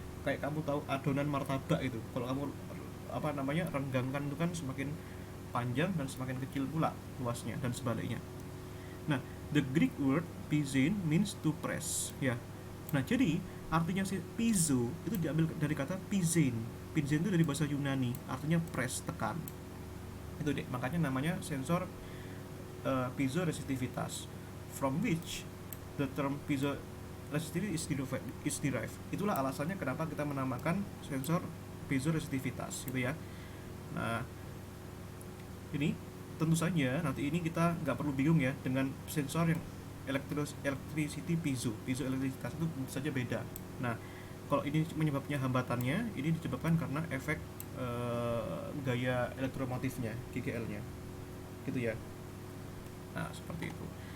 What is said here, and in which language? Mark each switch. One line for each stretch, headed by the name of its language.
Indonesian: Kayak kamu tahu adonan martabak itu, kalau kamu renggangkan itu kan semakin panjang dan semakin kecil pula luasnya dan sebaliknya. Nah,
English: the Greek word pizein means to press, ya.
Indonesian: Nah, jadi artinya si piezo itu diambil dari kata pizein. Pizein itu dari bahasa Yunani, artinya press, tekan. Itu deh, makanya namanya sensor piezoresitivitas,
English: from which the term piezoresistivity is derived.
Indonesian: Itulah alasannya kenapa kita menamakan sensor piezoresitivitas, gitu ya. Nah, ini tentu saja nanti ini kita nggak perlu bingung ya dengan sensor yang electricity piezoelektrisitas itu tentu saja beda. Nah, kalau ini menyebabnya hambatannya, ini disebabkan karena efek gaya elektromotifnya, GGL-nya, gitu ya. Nah, seperti itu.